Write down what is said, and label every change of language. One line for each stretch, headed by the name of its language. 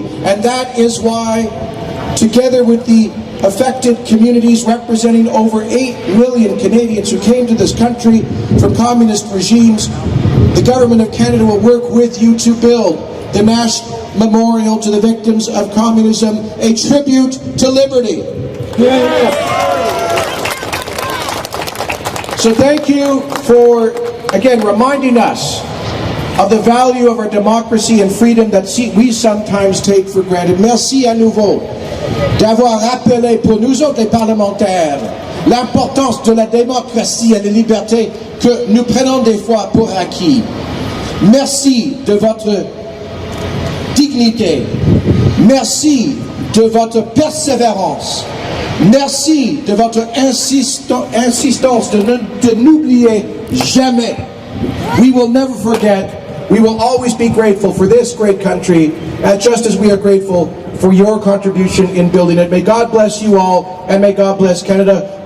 English: And that is why, together with the affected communities representing over 8 million Canadians who came to this country from communist regimes, the Government of Canada will work with you to build the National Memorial to the Victims of Communism, a tribute to liberty. So thank you for, again, reminding us of the value of our democracy and freedom that we sometimes take for granted.
French: Merci à nouveau d'avoir rappelé pour nous autres les parlementaires l'importance de la démocratie et la liberté que nous prenons des fois pour acquis. Merci de votre dignité. Merci de votre persévérance. Merci de votre insistance de n'oublier jamais.
English: We will never forget. We will always be grateful for this great country, just as we are grateful for your contribution in building it. May God bless you all, and may God bless Canada.